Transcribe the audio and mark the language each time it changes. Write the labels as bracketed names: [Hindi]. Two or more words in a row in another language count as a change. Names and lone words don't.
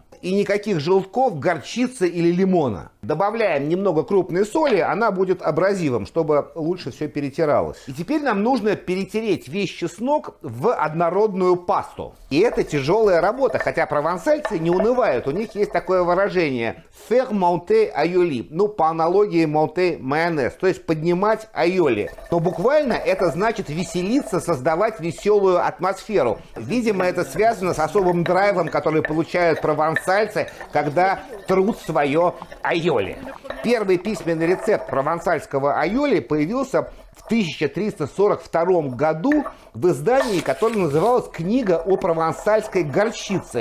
[Russian] И никаких желтков, горчицы или лимона. Добавляем немного крупной соли, она будет абразивом, чтобы лучше все перетиралось. И теперь нам нужно перетереть весь чеснок в однородную пасту. И это тяжелая работа, хотя провансальцы не унывают. У них есть такое выражение [French] «faire monter aioli», [Russian] ну, по аналогии «monter майонез», то есть поднимать айоли. Но буквально это значит веселиться, создавать веселую атмосферу. Видимо, это связано с особым драйвом, который получают провансальцы, когда трут свое айоли. Первый письменный рецепт провансальского айоли появился в 1342 году в издании, которое называлось «Книга о провансальской горчице».